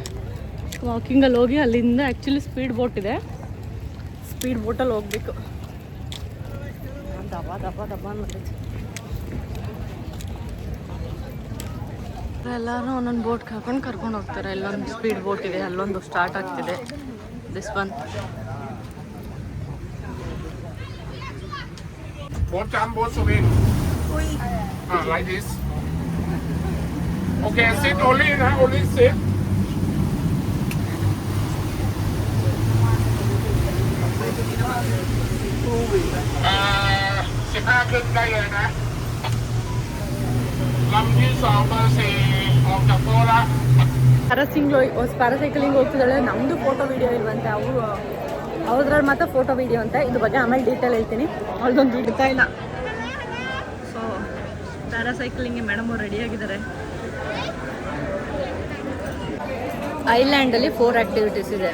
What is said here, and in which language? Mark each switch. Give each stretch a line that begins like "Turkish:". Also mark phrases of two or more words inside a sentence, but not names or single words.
Kannada: ವಾಕಿಂಗಲ್ಲಿ ಹೋಗಿ ಅಲ್ಲಿಂದ
English: actually speed boat
Kannada: ಇದೆ,
English: speed boatಲ್ಲಿ
Kannada: ಹೋಗ್ಬೇಕು. ದಬ್ಬ ಅನ್ನೋದೈತೆ. ಎಲ್ಲರೂ ಒಂದೊಂದು ಬೋಟ್ ಕರ್ಕೊಂಡು ಹೋಗ್ತಾರೆ. ಇಲ್ಲೊಂದು
English: speed boat
Kannada: ಇದೆ, ಅಲ್ಲೊಂದು ಸ್ಟಾರ್ಟ್ ಆಗ್ತಿದೆ.
English: This one. Both jump, both swing. Like this. Okay, sit only, only sit.
Thai: ขึ้นได้เลยนะลำที่2 เบอร์ 4ออกจากโป๊ะละ
Kannada: ಪ್ಯಾರಾಸೈಕ್ಲಿಂಗ್ ಹೋಗ್ತಿದ್ದಾಳೆ. ನಮ್ಮದು
English: photo video
Kannada: ಇಲ್ವಂತೆ, ಅವ್ರದ್ರಲ್ಲಿ ಮಾತ್ರ
English: photo video
Kannada: ಅಂತ. ಇದ್ರ ಬಗ್ಗೆ ಆಮೇಲೆ ಡೀಟೇಲ್ ಹೇಳ್ತೀನಿ. ಅವ್ರದ್ದೊಂದು ಬಿಡ್ತಾ ಇಲ್ಲ.
English: so paracyclingಗೆ
Kannada: ಮೇಡಮ್ ಅವ್ರು ರೆಡಿಯಾಗಿದ್ದಾರೆ. ಐಲ್ಯಾಂಡಲ್ಲಿ 4 ಆ್ಯಕ್ಟಿವಿಟೀಸ್ ಇದೆ.